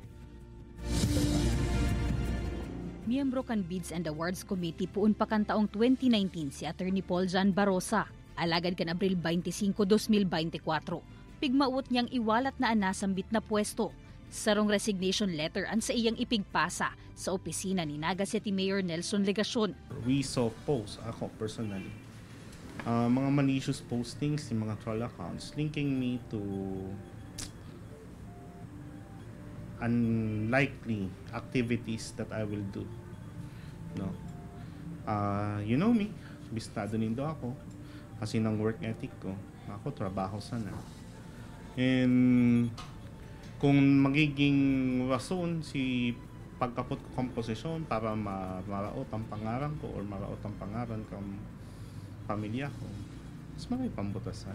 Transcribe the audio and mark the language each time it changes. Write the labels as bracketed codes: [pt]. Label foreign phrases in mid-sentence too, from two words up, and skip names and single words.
[bik] Miyembro kan Bids and Awards Committee puun pa kan taong 2019 si Attorney Paul Jan Barosa. Alagad kan Abril 25, 2024. Pigmaut niyang iwalat na anasambit na pwesto. Sarong resignation letter ang sa iyang ipigpasa sa opisina ni Naga City Mayor Nelson Legacion. [en] We saw posts, ako personally, mga malicious postings in mga troll accounts linking me to unlikely activities that I will do. No, you know me, [bik] bistado nindo ako kasi ng [en] work ethic [bik] ko. Ako trabaho sana. And kung magiging rason si pagkapot ko komposisyon para maraot ang pangaran ko or maraot ang pangaran ng pamilya ko, mas marami pambutasan.